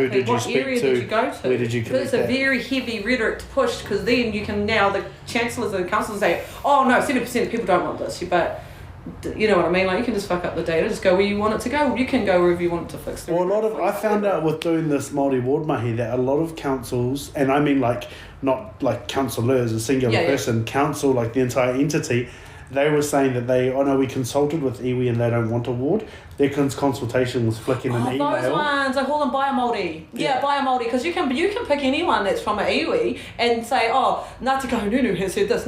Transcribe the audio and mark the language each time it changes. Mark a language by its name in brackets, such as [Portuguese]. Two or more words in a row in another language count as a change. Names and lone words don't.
[English] Who did you speak to? What area did you go to? Where did you connect But it's a very heavy rhetoric to push, because then you can now, the chancellors and the councillors say, oh no, 70% of people don't want this. But, you know what I mean? Like, you can just fuck up the data, just go where you want it to go. You can go wherever you want it to fix. Well, I found out with doing this Māori ward mahi that a lot of councils, and I mean like, not like councillors, a singular person, council, like the entire entity, they were saying that we consulted with iwi and they don't want a ward. Their consultation was flicking an email. Those ones, I call them Māori. Yeah, Māori, because you can pick anyone that's from an iwi and say, oh, Ngāti Kahungunu has said this.